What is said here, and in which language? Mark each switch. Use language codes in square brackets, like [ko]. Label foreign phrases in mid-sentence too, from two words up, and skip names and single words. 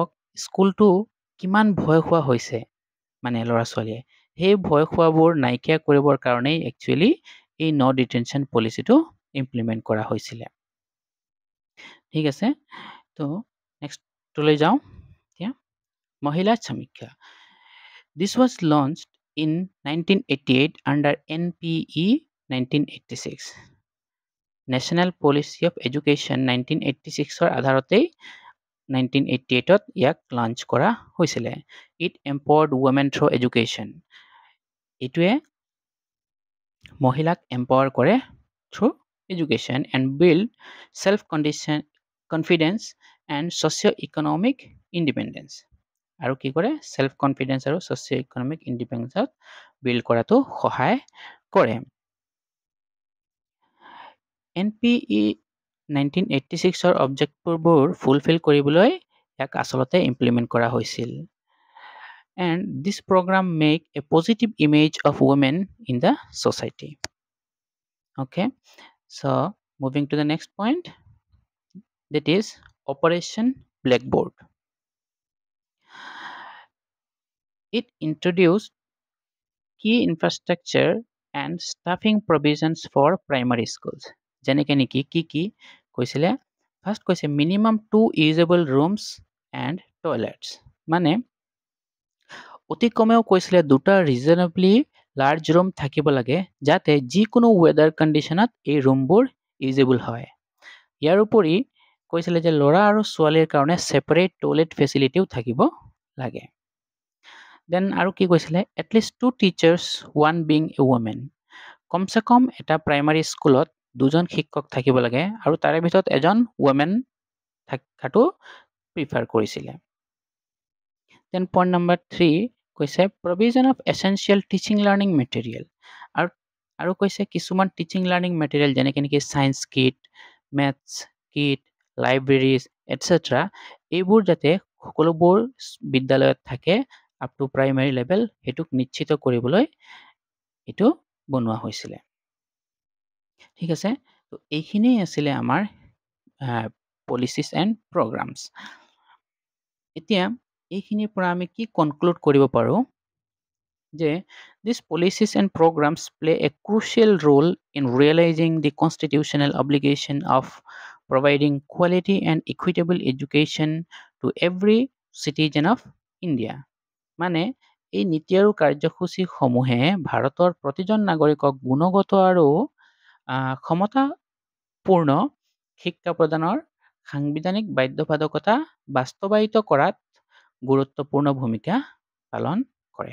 [as] স্কুলটো কিমান ভয় খোৱা হৈছে মানে ল'ৰা ছোৱালীয়ে সেই ভয় খোৱাবোৰ নাইকিয়া কৰিবৰ কাৰণেই একচুৱেলি এই [en] no detention [as] পলিচিটো ইমপ্লিমেণ্ট কৰা হৈছিলে ঠিক আছে তো নেক্সটলৈ যাওঁ এতিয়া মহিলা সমীক্ষা [en] This was launched in 1988 under NPE 1986 National Policy of Education 1986ৰ আধাৰতেই [as] 1988ত ইয়াক লঞ্চ কৰা হৈছিলে [en] It empowered women through education [as] এইটোৱে মহিলাক এম্পাৱাৰ কৰে [en] through education and build self-confidence and socio-economic independence [as] আৰু কি কৰে [en] self confidence [as] আৰু [en] socio-economic independence [as] build কৰাটো সহায় কৰে NPE 1986ৰ অবজেক্টবোৰ ফুলফিল কৰিবলৈ ইয়াক আচলতে ইমপ্লিমেণ্ট কৰা হৈছিল [en] and this program make a positive image of women in the society okay so moving to the next point that is Operation Blackboard it introduced key infrastructure and staffing provisions for primary schools [as] যেনেকে নেকি কি কৈছিলে ফাৰ্স্ট কৈছে [en] minimum 2 usable rooms and toilets [as] মানে অতি কমেও কৈছিলে দুটা [en] reasonably large room [as] থাকিব লাগে যাতে যিকোনো [en] weather conditionত [as] এই ৰুমবোৰ ইউজেবল হয় ইয়াৰ উপৰি কৈছিলে যে ল'ৰা আৰু ছোৱালীৰ কাৰণে [en] separate toilet facilityও [as] থাকিব লাগে দেন আৰু কি কৈছিলে [en] at least 2 teachers one being a woman [as] কমচে কম এটা [en] primary schoolত [as] দুজন শিক্ষক থাকিব লাগে আৰু তাৰে ভিতৰত এজন ওমেন থকাটো প্ৰিফাৰ কৰিছিলে দেন [en] point number 3 [as] কৈছে [en] provision of essential teaching learning material [as] আৰু কৈছে কিছুমান [en] teaching learning material [as] যেনেকৈ নেকি [en] science kit maths kit libraries etcetera [as] এইবোৰ যাতে সকলোবোৰ বিদ্যালয়ত থাকে [en] up to primary level [as] হেতুক নিশ্চিত কৰিবলৈ এটো বনোৱা হৈছিলে ঠিক আছে তো এইখিনি আছিল আমাৰ [en] policies and programs [as] এতিয়া এইখিনিৰ পৰা আমি কি কনক্লুড কৰিব পাৰো যে [en] these policies and programs play a crucial role in realizing the constitutional obligation of providing quality and equitable education to every citizen of India. [as] মানে এই নীতি আৰু কাৰ্যসূচীসমূহে ভাৰতৰ প্ৰতিজন নাগৰিকক গুণগত আৰু ক্ষমতাপূৰ্ণ শিক্ষা প্ৰদানৰ সাংবিধানিক বাধ্যবাধকতা বাস্তৱায়িত কৰাত গুৰুত্বপূৰ্ণ ভূমিকা পালন কৰে।